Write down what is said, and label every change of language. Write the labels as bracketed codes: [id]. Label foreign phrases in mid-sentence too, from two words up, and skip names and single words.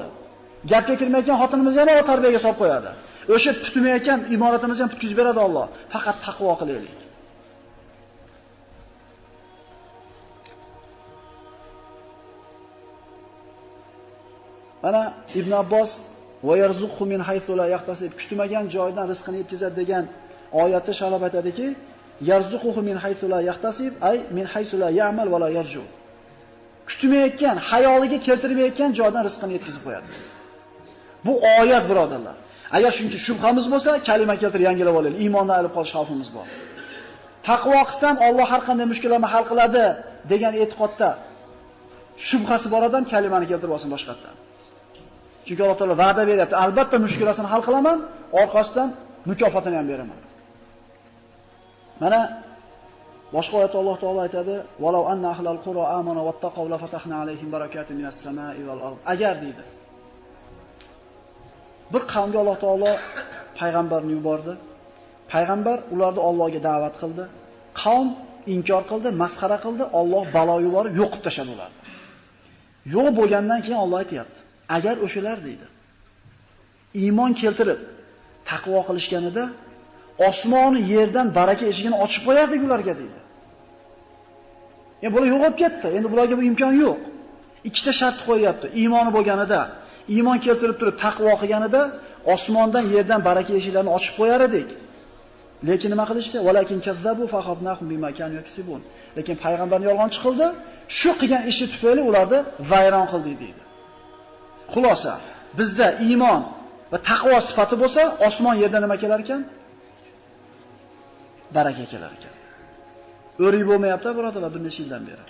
[uz] Gapga kirmayotgan xotinimizni ham tarbiyaga solib qo'yadi. O'sha tutmayotgan imoratimizni ham tutkizib beradi Alloh. Faqat taqvo qilaylik. Mana Ibn Abbos [ar] وَيَرْزُقْهُ مِنْ حَيْثُ لَا يَحْتَسِبُ, [uz] kutmagan joydan rizqini yetkazadi degan oyatda sharab aytadiki, [ar] يَرْزُقْهُ مِنْ حَيْثُ لَا يَحْتَسِبُ أَيْ مِنْ حَيْثُ لَا يَأْمُلُ وَلَا يَرْجُو. [uz] Kutmayotgan, hayoliga keltirmayotgan joydan rizqini yetkazib qo'yadi. Bu oyat, birodarlar. Agar shuncha shubhamiz bo'lsa, kalima keltirib yangilab olaylik. Iymondan olib qolish xavfimiz bor. Taqvo qilsam Alloh har qanday mushkullarni hal qiladi degan e'tiqodda shubhasi bor odam kalimani keltirib olsin boshqatdan. Chunki Alloh taolo va'da beryapti. Albatta mushkulasini hal qilaman, orqasidan mukofotini ham beraman. Mana boshqa oyatda Alloh taolo aytadi: [ar] وَلَوْ أَنَّ أَهْلَ الْقُرَى آمَنُوا وَاتَّقَوْا لَفَتَحْنَا عَلَيْهِمْ بَرَكَاتٍ مِنَ السَّمَاءِ وَالْأَرْضِ." [uz] Agar deydi, bir qavmga Alloh taolo payg'ambarni yubordi. Payg'ambar ularni Allohga da'vat qildi. Qavm inkor qildi, masxara qildi, Alloh balo yuborib yo'qib tashladi ularni. Yo'q bo'lgandan keyin Alloh aytayapti: agar o'shalar deydi, iymon keltirib taqvo qilishganida osmonni yerdan baraka eshigini ochib qo'yardik ularga deydi. Endi bular yo'qolib ketdi. Endi bularga bu imkon yo'q. Ikkita shart qo'yapti. Iymoni bo'lganida, iymon keltirib turib taqvo qilganida osmondan yerdan baraka eshiklarini ochib qo'yar edik. Lekin nima qilishdi? [ar] وَلَكِنْ كَذَّبُوا فَأَخَذْنَاهُمْ بِمَا كَانُوا يَكْسِبُونَ. [uz] Lekin payg'ambarni yolg'onchi qildi. Shu qilgan ishi tufayli ularni vayron qildi deydi. Xulosa, bizda iymon va taqvo sifati bo'lsa, osmon yerdan nima kelar ekan? Baraka kelar ekan. O'rik bo'lmayapti, birodarlar, bir necha yildan beri.